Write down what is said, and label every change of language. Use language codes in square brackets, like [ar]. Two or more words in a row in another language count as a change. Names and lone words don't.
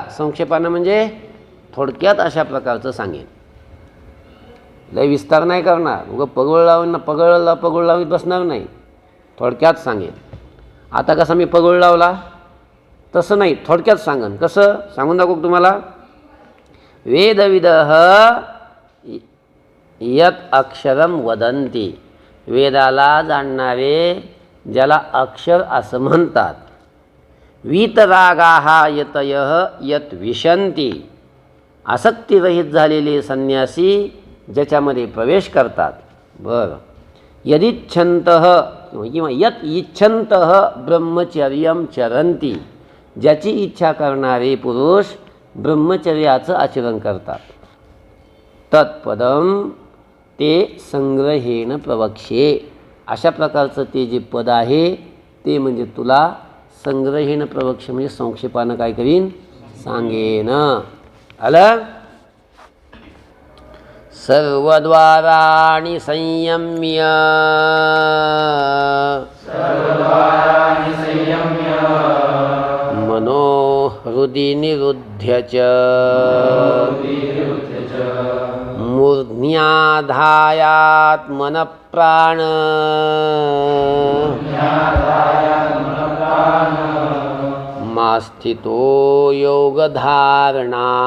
[mr] संक्षेपानं म्हणजे थोडक्यात अशा प्रकारचं सांगेन. लय विस्तार नाही करणार, उगं पगळ लावीत बसणार नाही, थोडक्यात सांगेन. आता कसा मी पगळ लावला तसं नाही, थोडक्यात सांगन. कसं सांगून दाखवू तुम्हाला? [sa] वेदविदः यत अक्षरम वदन्ति, [mr] वेदाला जाणणारे ज्याला अक्षर असं म्हणतात. [sa] वीतरागाः यतयः यत विशन्ति, [mr] आसक्तीरहित झालेले संन्यासी ज्याच्यामध्ये प्रवेश करतात. [sa] यदिच्छन्तः किंवा यत इच्छन्तः ब्रह्मचर्यं चरन्ति, [mr] ज्याची इच्छा करणारे पुरुष ब्रह्मचर्याचं आचरण करतात. [sa] तत्पदम ते संग्रहेण प्रवक्ष्ये, [mr] अशा प्रकारचं ते जे पद आहे ते म्हणजे तुला [sa] संग्रहेण प्रवक्ष्ये, [mr] म्हणजे संक्षेपानं काय करीन, सांगेन. आलं? [sa] सर्वद्वाराणि संयम्य, मनो हृदि निरुध्य च, मूर्ध्न्याधायात्मनः प्राण, मा स्थितो योगधारणा.